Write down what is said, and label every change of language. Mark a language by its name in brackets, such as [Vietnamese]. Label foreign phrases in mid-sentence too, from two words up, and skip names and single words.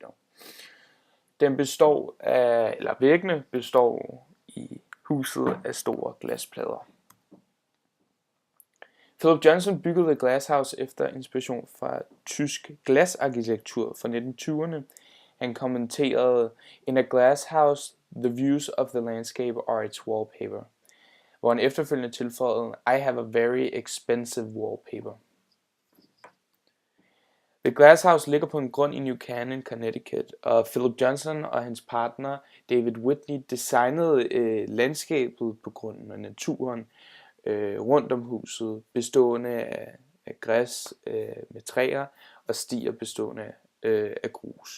[Danish] Den består af, eller væggene består i huset af store glasplader. Philip Johnson byggede The Glass House efter inspiration fra tysk glasarkitektur fra 1920'erne. Han kommenterede, [English] "In a glass house, the views of the landscape are its wallpaper", [Danish] hvor han efterfølgende tilføjede, [English] "I have a very expensive wallpaper". [Danish] The Glass House ligger på en grund i New Canaan, Connecticut, og Philip Johnson og hans partner David Whitney designede landskabet på grunden og naturen rundt om huset, bestående af græs med træer og stier bestående af grus.